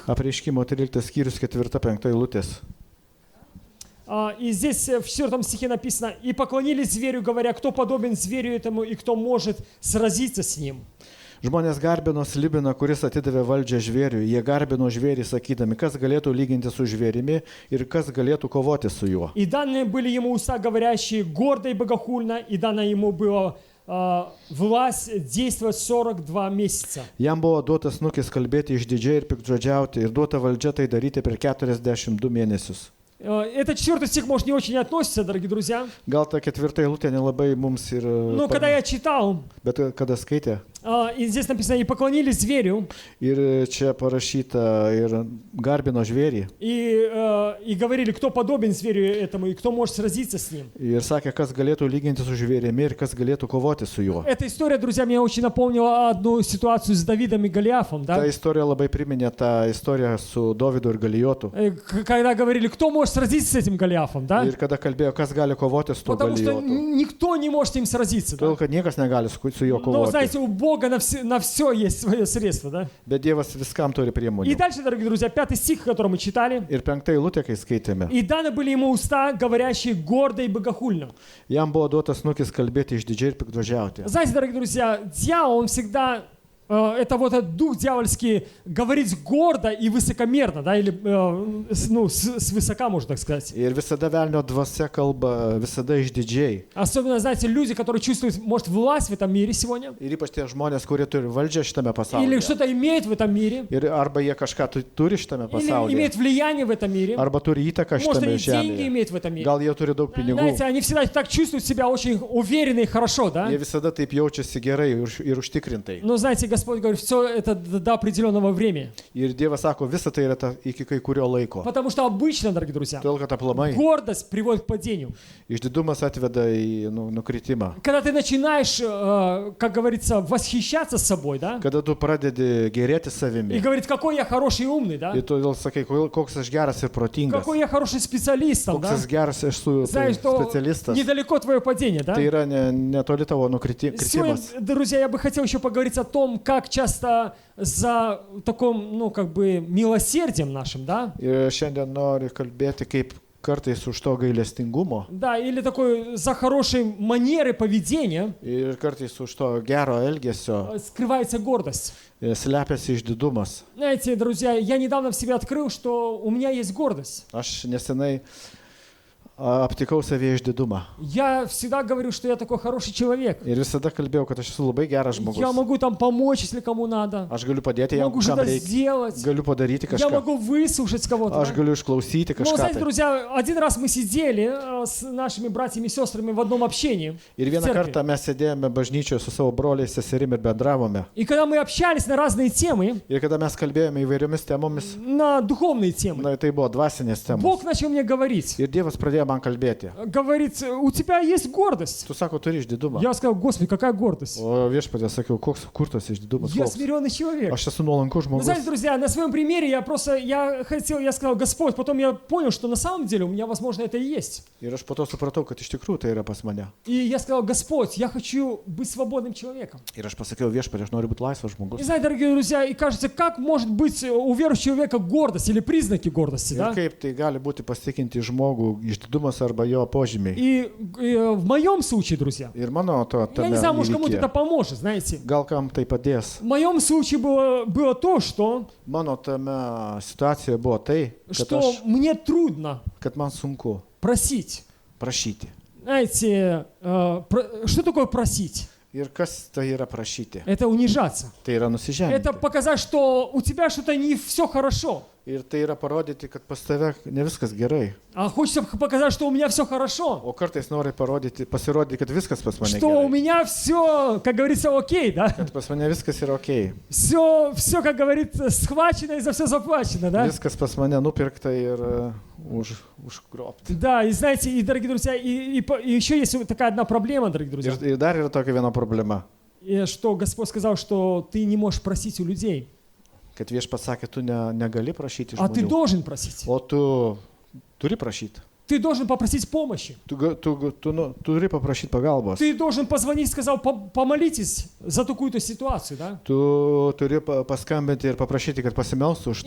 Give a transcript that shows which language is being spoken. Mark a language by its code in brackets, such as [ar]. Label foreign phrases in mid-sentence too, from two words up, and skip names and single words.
[lt] Apreiškimo 13 skyrius 4-5 eilutės. [ru] И здесь в 4 стихе написано: «И поклонились зверю, говоря, кто подобен зверю этому и кто может сразиться с ним». [lt] Žmonės garbino Slibiną, kuris atidavė valdžią žvėriui. Jie garbino žvėrį, sakydami, kas galėtų lyginti su žvėrimi ir kas galėtų kovoti su juo. [ru] И данные были ему уста, говорящие гордо и богохульно, и дана ему была власть действовать 42 месяца. [lt] Jam buvo duotas nukis kalbėti išdidžiai ir piktžodžiauti ir duota valdžia tai daryti per 42 mėnesius. [ru] Этот 4 стих, может, не очень относится, дорогие друзья. [lt] Gal ta 4 eilutė nelabai mums ir... [ru] Но когда я читал, [lt] Bet kada skaitė, [ru] и здесь написано: «И поклонились зверю», [lt] ir čia parašyta ir garbino žvėrį. [ru] и говорили, кто подобен зверю этому и кто может сразиться с ним. [lt] Ir sakė, kas galėtų lyginti su žvėrimi ir kas galėtų kovoti su juo. [ru] Эта история, друзья, мне очень напомнила одну ситуацию с Давидом и Голиафом, да? [lt] Ta istorija labai priminė tą istoriją su Dovydu ir Galijotu. [ru] Когда говорили, кто может сразиться с этим Голиафом, да? [lt] Ir kada kalbėjo, kas gali kovoti su tuo [ru] Потому что [lt] Galijotu. [ru] никто не может с ним сразиться, да? [lt] Todėl, kad niekas negali su juo [ru] Но, [lt] kovoti. [ru] знаете, у Бога на все есть свое средство, да? [lt] Bet Dievas viskam turi [ru] И [lt] priemonių. [ru] дальше, дорогие друзья, 5 стих, который мы читали. [lt] Ir 5 eilutė, kai skaitėme. [ru] «И даны были ему уста, говорящие гордо и богохульно». [lt] Jam buvo duotas nukis kalbėti išdidžiai ir piktžodžiauti. [ru] Знаете, дорогие друзья, дьявол, он всегда, это вот этот дух дьявольский, говорить гордо и высокомерно, да, или, свысока, можно так сказать. [lt] Ir visada velnio dvasia kalba, visada išdidžiai. [ru] Особенно, знаете, люди, которые чувствуют, может, власть в этом мире сегодня, [lt] Ir ypač tie žmonės, kurie turi valdžią šitame [ru] или [lt] pasaulyje. [ru] что-то имеют в этом мире, [lt] Ir arba jie kažką turi šitame [ru] или [lt] pasaulyje, [ru] имеют влияние в этом мире, [lt] arba turi įtaką [ru] может, [lt] šitame [ru] они деньги [lt] žemėje. [ru] имеют в этом мире. [lt] Gal jie turi daug pinigų. [ru] Знаете, они всегда так чувствуют себя очень уверенно и хорошо, да? [lt] Jie visada taip jaučiasi gerai ir užtikrintai. [ru] Но, знаете, Господь говорит, все это до определенного времени. [lt] Ir Dievas sako, visa tai yra iki kai kurio laiko. [ru] Потому что обычно, дорогие друзья, [lt] Todėl, kad aplamai [ru] гордость приводит к падению. [lt] išdidumas atveda į nukritimą. [ru] Когда ты начинаешь, как говорится, восхищаться собой, да? [lt] Kada tu pradedi gerėti [ru] И [lt] savimi. [ru] говорить, какой я хороший и умный, да? [lt] Ir todėl sakai, koks aš geras ir protingas. [ru] Какой я хороший специалист, там, [lt] Koks [ru] да? [lt] aš geras esu [ru] Знаешь, что [lt] specialistas. [ru] недалеко твое падение, да? [lt] Tai yra netoli tavo [ru] Сегодня, [lt] nukritimas. [ru] друзья, я бы хотел еще поговорить о том, как часто за таком, как бы, милосердием нашим, да? [lt] Ir šiandien noriu kalbėti, kaip kartais už to gailestingumo [ru] Да, или такой за хорошей манеры поведения [lt] ir kartais už to gero elgesio [ru] скрывается гордость. [lt] slepiasi išdidumas. [ru] Знаете, друзья, я недавно в себе открыл, что у меня есть гордость. [lt] Aš nesenai aptikau savyje išdidumą. [ru] Я всегда говорю, что я такой хороший человек. [lt] Ir visada kalbėjau, kad aš esu labai geras [ru] Я [lt] žmogus. [ru] могу там помочь, если кому надо. [lt] Aš galiu padėti jam, [ru] Могу [lt] kam [ru] что-то [lt] reikia. [ru] сделать. [lt] Galiu padaryti [ru] Я [lt] kažką. [ru] могу выслушать кого-то. [lt] Aš [ru] да? [lt] galiu išklausyti [ru] Но, [lt] kažką. [ru] знаете, [lt] Tai. [ru] друзья, один раз мы сидели с нашими братьями и сестрами в одном общении. [lt] Ir [ru] в [lt] vieną [ru] церкви. [lt] kartą mes sėdėjome bažnyčioje su savo broliais, seserim ir bendravome. [ru] И когда мы общались на разные темы, [lt] Ir kada mes kalbėjome įvairiomis temomis, [ru] на духовные темы, [lt] tai buvo dvasinės temos. [ru] Бог начал мне говорить. [lt] Ir Dievas pradėjo man kalbėti. [ru] говорит, у тебя есть гордость. [lt] Tu sako, turi išdidumą. [ru] Я сказал, Господи, какая гордость? [lt] O viešpatė sakiau, kur tas išdidumas? [ru] Я [lt] Koks? [ru] смиренный человек. [lt] Aš esu nuolankus [ru] Вы [lt] žmogus. [ru] знаете, друзья, на своем примере я сказал, Господь, потом я понял, что на самом деле у меня, возможно, это и есть. [lt] Ir aš po to supratau, kad iš tikrųjų tai yra pas mane. [ru] И я сказал, Господь, я хочу быть свободным человеком. [lt] Ir aš pasakiau, viešpatė, aš noriu būti laisvas [ru] И [lt] žmogus. [ru] знаете, дорогие друзья, и кажется, как может быть у верующего человека гордость или признаки гордости, [lt] Ir [ru] да? [lt] kaip tai gali būti pasitikinti žmogų išdidumas arba jo požymiai. [ru] И в моем случае, друзья, [lt] Ir mano to [ru] я [lt] tame [ru] не знаю, может, кому-то это [lt] įvykyje. [ru] поможет, знаете. [lt] Gal kam tai padės. [ru] В моем случае было то, что [lt] Mano tame situacijoje buvo tai, [ru] что мне трудно [lt] kad man sunku [ru] просить. [lt] prašyti. [ru] Знаете, что такое просить? [lt] Ir kas tai yra prašyti? [ru] Это унижаться. [lt] Tai yra [ru] Это [lt] nusižeminti. [ru] показать, что у тебя что-то не все хорошо. [lt] Ir tai yra parodyti, kad pas tave ne viskas gerai. [ru] А хочется показать, что у меня все хорошо. [lt] O kartais nori pasirodyti, kad viskas pas mane [ru] Что у [lt] gerai. [ru] меня все, как говорится, окей, да? [lt] Kad pas mane viskas yra ok. [ru] Все, как говорится, схвачено и за все заплачено, да? [lt] Viskas pas mane nupirkta ir užgrobta. [ru] Да, и знаете, и, дорогие друзья, и еще есть такая одна проблема, дорогие друзья, [lt] Ir dar yra tokia viena problema, [ru] и что Господь сказал, что ты не можешь просить у людей, [lt] kad viešpats sakė, tu negali prašyti [ru] а ты [lt] žmonių, [ru] должен просить. [lt] o tu turi prašyti. [ru] Ты должен попросить помощи. [lt] Tu turi paprašyti pagalbos. [ru] Ты должен позвонить, сказал, помолитесь за такую-то ситуацию, да? [lt] Tu turi paskambinti ir paprašyti, kad pasimelstų už tam